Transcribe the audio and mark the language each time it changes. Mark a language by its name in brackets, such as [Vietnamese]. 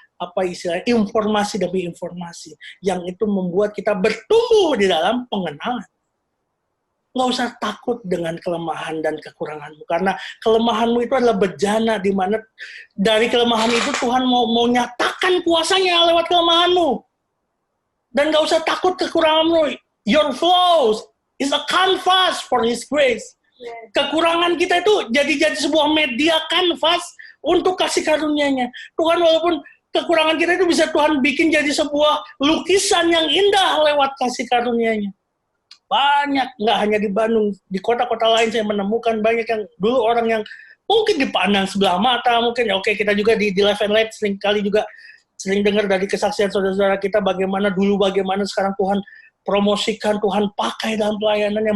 [Indonesian] apa istilah informasi demi informasi yang itu membuat kita bertumbuh di dalam pengenalan. Nggak usah takut dengan kelemahan dan kekuranganmu, karena kelemahanmu itu adalah bejana, di mana dari kelemahan itu Tuhan mau nyatakan kuasanya lewat kelemahanmu. Dan nggak usah takut kekuranganmu. [English] Your flaws is a canvas for His grace. [Indonesian] Kekurangan kita itu jadi sebuah media kanvas untuk kasih karunia-Nya. Tuhan, walaupun kekurangan kita itu bisa Tuhan bikin jadi sebuah lukisan yang indah lewat kasih karunia-Nya. Banyak, nggak hanya di Bandung, di kota-kota lain saya menemukan banyak yang dulu orang yang mungkin dipandang sebelah mata, mungkin ya oke, kita juga di Live and Light sering dengar dari kesaksian saudara-saudara kita bagaimana sekarang Tuhan promosikan, Tuhan pakai dalam pelayanannya.